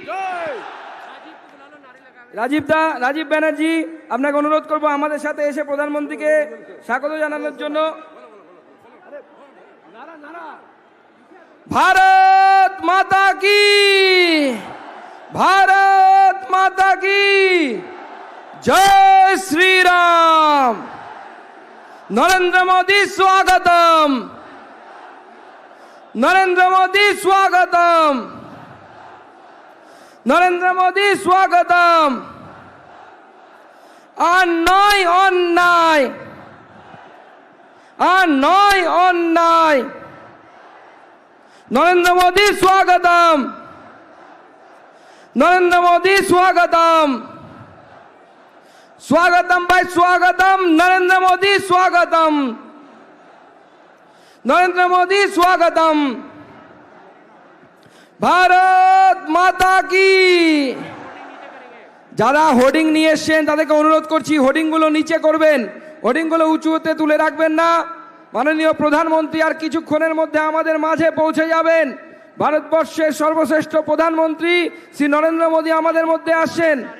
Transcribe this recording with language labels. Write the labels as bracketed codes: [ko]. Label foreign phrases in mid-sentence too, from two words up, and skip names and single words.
[bn] রাজীব ব্যানার্জি, আপনাকে অনুরোধ করবো আমাদের সাথে এসে প্রধানমন্ত্রীকে স্বাগত জানানোর জন্য। [hi] भारत माता की, भारत माता की, जय श्री राम। নরেন্দ্র মোदी स्वागतम, नरेंद्र मोदी स्वागतम, नरेंद्र मोदी स्वागतम। अन्याय अन्याय अन्याय अन्याय, नरेंद्र मोदी स्वागतम, नरेंद्र मोदी स्वागतम, स्वागतम भाई स्वागतम, नरेंद्र मोदी स्वागतम, नरेंद्र मोदी स्वागतम। भारत माता की। [bn] যারা হোর্ডিং নিয়ে এসেছেন তাদেরকে অনুরোধ করছি হোর্ডিংগুলো নিচে করবেন, হোর্ডিংগুলো উঁচুতে তুলে রাখবেন না। মাননীয় প্রধানমন্ত্রী আর কিছুক্ষণের মধ্যে আমাদের মাঝে পৌঁছে যাবেন। ভারতবর্ষের সর্বশ্রেষ্ঠ প্রধানমন্ত্রী শ্রী নরেন্দ্র মোদী আমাদের মধ্যে আসছেন।